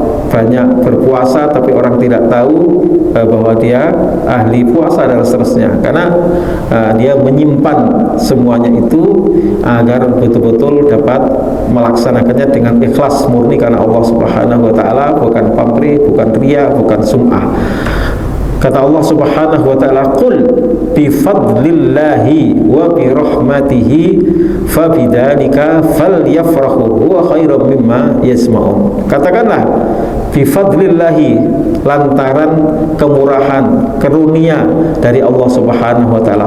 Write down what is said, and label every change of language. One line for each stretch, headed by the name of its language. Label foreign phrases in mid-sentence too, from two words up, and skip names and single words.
Indonesian: banyak berpuasa tapi orang tidak tahu bahwa dia ahli puasa dan seterusnya, karena dia menyimpan semuanya itu agar betul-betul dapat melaksanakannya dengan ikhlas murni karena Allah
Arabic: Subhanahu wa taala,
Indonesian: bukan pamrih, bukan riya, bukan sum'ah.
Arabic: Kata Allah سبحانه وتعالى, "قل بفضل الله وبرحمته فبذلك فليفرحوا هو خير مما يسمعون."
Indonesian: Katakanlah,
Arabic: bi fadlillahi,
Indonesian: lantaran kemurahan, karunia dari Allah
Arabic: Subhanahu wa taala.